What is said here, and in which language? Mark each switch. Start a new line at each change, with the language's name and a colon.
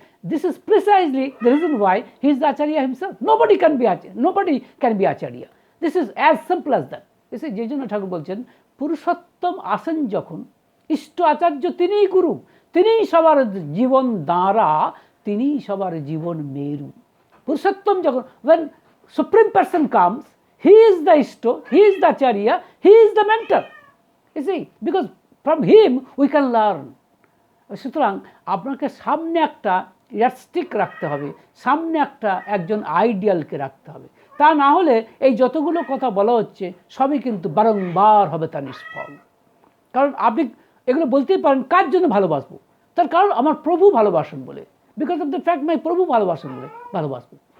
English: This is precisely the reason why he is the Acharya himself. Nobody can be Acharya. This is as simple as that.
Bangla: যে জন্য ঠাকুর বলছেন পুরুষোত্তম আসেন যখন, ইষ্ট আচার্য তিনিই গুরু, তিনিই সবার জীবন দ্বারা, তিনিই সবার জীবন মেরু। পুরুষোত্তম যখন,
English: when supreme person comes, he is the ishto, he is the acharya, he is the mentor. You see, because from him we can learn.
Bangla: সুতরাং আপনাকে সামনে একটা ইয়ারস্টিক রাখতে হবে, সামনে একজন আইডিয়ালকে রাখতে হবে। তা না হলে এই যতগুলো কথা বলা হচ্ছে সবই কিন্তু বারংবার হবে তার নিষ্ফল। কারণ আপনি এগুলো বলতেই পারেন কার জন্য ভালোবাসবো, তার কারণ আমার প্রভু ভালোবাসেন বলে,
English: because of the fact
Bangla: মাই প্রভু ভালোবাসেন বলে ভালোবাসবো।